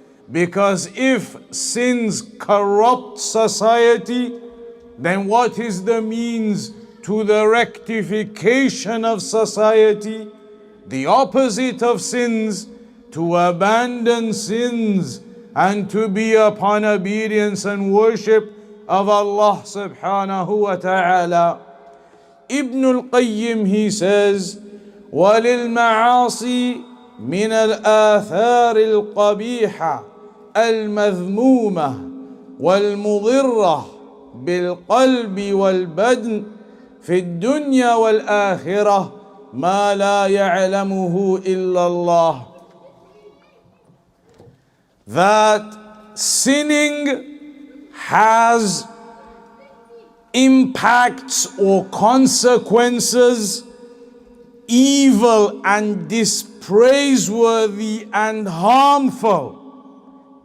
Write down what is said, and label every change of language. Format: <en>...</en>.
<en>Because if sins corrupt society, then what is the means to the rectification of society? The opposite of sins, to abandon sins and to be upon obedience and worship of Allah subhanahu wa ta'ala.</en> <ar>Ibn al-Qayyim, he says, وَلِلْمَعَاصِي مِنَ الْآثَارِ الْقَبِيحَةِ الْمَذْمُومَةِ وَالْمُضِرَّةِ بالقلب والبدن في الدنيا والآخرة ما لا يعلمه إلا الله.</ar> <en>That sinning has impacts or consequences, evil and dispraiseworthy and harmful.</en>